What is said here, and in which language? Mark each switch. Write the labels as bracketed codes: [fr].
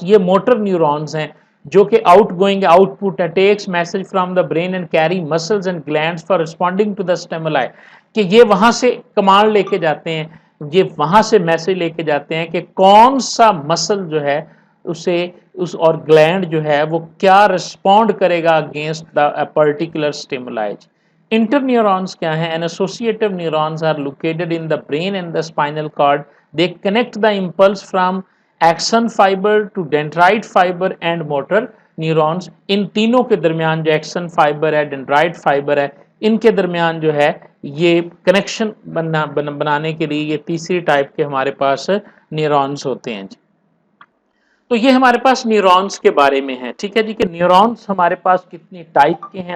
[ur] یہ motor neurons ہیں جو کہ [en] Outgoing output ہے، takes message from the brain and carry muscles and glands for responding to the stimuli. [ur] کہ یہ وہاں سے کمانڈ لے کے جاتے ہیں، یہ وہاں سے میسج لے کے جاتے ہیں کہ کون سا مسل جو ہے اس اور گلینڈ جو ہے وہ کیا رسپونڈ کرے گا [en] Against the particular stimuli. [ur] Inter neurons کیا ہیں؟ [en] and associative neurons are located in the brain and the spinal cord. They connect the impulse from axon fiber to dendrite fiber and motor neurons. [ur] ان تینوں کے درمیان جو action fibre ہے، dendrite fibre ہے، ان کے درمیان جو ہے یہ کنیکشن بنانے کے لیے یہ تیسری ٹائپ کے ہمارے پاس نیورونز ہوتے ہیں جی. تو یہ ہمارے پاس نیورونز کے بارے میں ہے. ٹھیک ہے جی کہ نیورونز ہمارے پاس کتنی ٹائپ کے ہیں.